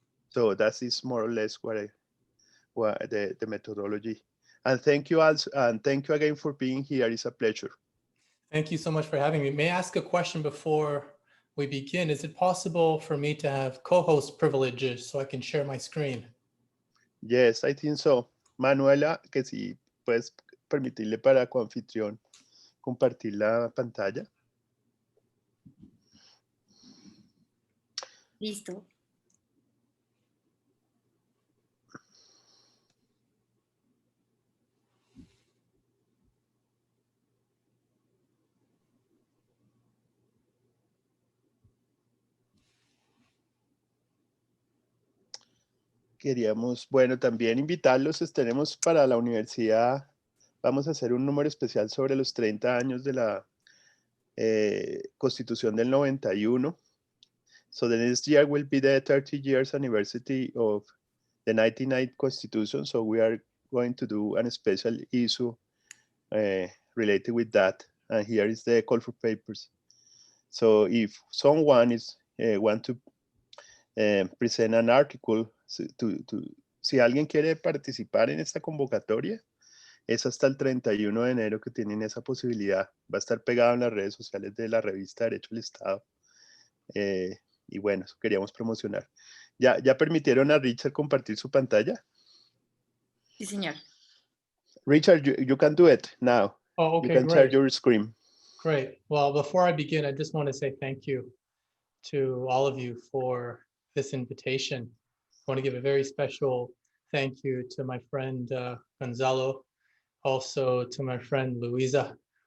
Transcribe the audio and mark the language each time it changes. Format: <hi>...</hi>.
<en>So that is more or less what the methodology. And thank you also, and thank you again for being here. It's a pleasure. Thank you so much for having me. May I ask a question before we begin? Is it possible for me to have co-host privileges so I can share my screen? Yes, I think so.</en> <es>Manuela, que si puedes permitirle para coanfitrión compartir la pantalla. Listo. Queríamos, bueno, también invitarlos, tenemos para la universidad, vamos a hacer un número especial sobre los 30 años de la Constitución del 91.</es> <en>So the next year will be the 30 years anniversary of the 1990 Constitution. So we are going to do a special issue related with that. And here is the call for papers. So if someone is want to present an article,</en> <es>si alguien quiere participar en esta convocatoria, es hasta el 31 de enero que tienen esa posibilidad. Va a estar pegado en las redes sociales de la revista Derecho al Estado. Y bueno, eso queríamos promocionar. ¿Ya permitieron a Richard compartir su pantalla? Sí, señor.</es> <en>Richard, you can do it now. Oh, okay, you can share your screen. Great. Well, before I begin, I just want to say thank you to all of you for this invitation. I want to give a very special thank you to my friend Gonzalo, also to my friend Luisa.</en>